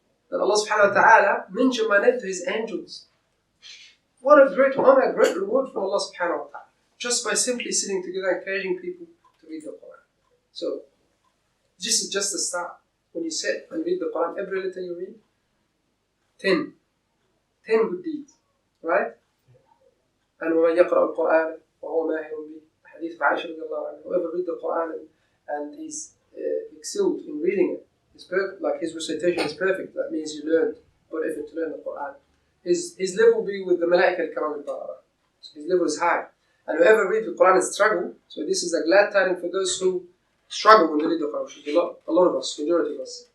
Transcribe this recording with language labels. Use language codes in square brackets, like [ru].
[en] That Allah subhanahu wa ta'ala mentioned my name to His angels. What a great honor, a great reward for Allah subhanahu wa ta'ala. Just by simply sitting together, encouraging people to read the Quran. So, this is just the start. When you sit and read the Quran, every letter you read, 10 good deeds. Right? [ar] And وَمَنْ يَقْرَأُ الْقُرْآنَ وَهُوَ مَاهِرٌ بِهِ. [en] Hadith of Aisha radiallahu anha. Whoever read the Quran and he's excelled in reading it, is perfect, like his recitation is perfect, that means you learned, put effort to learn the Quran. His level will be with the Malaika al-Kiram al-Barara. So his level is high. And whoever reads the Quran and struggle, so this is a glad tidings for those who struggle when they read the Quran, which is a lot of us, majority of us.